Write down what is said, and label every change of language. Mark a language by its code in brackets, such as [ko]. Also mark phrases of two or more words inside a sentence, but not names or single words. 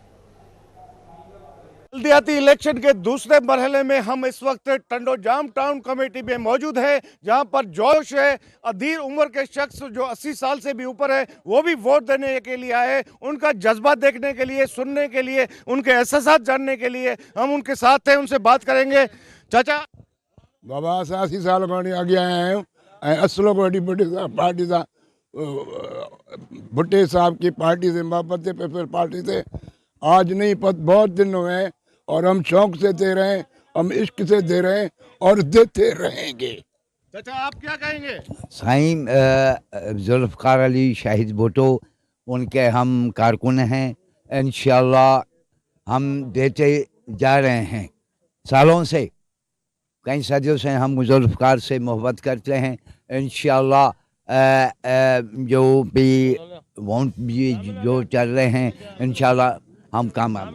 [ur] بلدیاتی الیکشن کے دوسرے مرحلے میں ہم اس وقت ٹنڈوجام ٹاؤن کمیٹی میں موجود ہے، جہاں پر جوش ہے. ادھیر عمر کے شخص جو 80 سال سے بھی اوپر ہے وہ بھی ووٹ دینے کے لیے آئے. ان کا جذبہ دیکھنے کے لیے، سننے کے لیے، ان کے احساس جاننے کے لیے ہم ان کے ساتھ ہیں، ان سے بات کریں گے. चाचा [sd] बाबा 80 साल खणी अॻियां आया आहियूं ऐं असलो को पार्टी सां [ur] بھٹے صاحب کی پارٹی سے محبت ہے، پیپلز پارٹی سے آج نہیں بہت دن ہوئے ہیں اور ہم شوق سے دے رہے ہیں، ہم عشق سے دے رہے ہیں اور دیتے رہیں گے. چاچا آپ کیا کہیں گے? سائیں ذوالفقار علی شاہد بھٹو ان کے ہم کارکن ہیں، انشاءاللہ ہم دیتے جا رہے ہیں. سالوں سے، کئی صدیوں سے ہم ذوالفقار سے محبت کرتے ہیں. انشاءاللہ جو بھی ووٹ بھی جو چل رہے ہیں انشاءاللہ ہم کامیاب.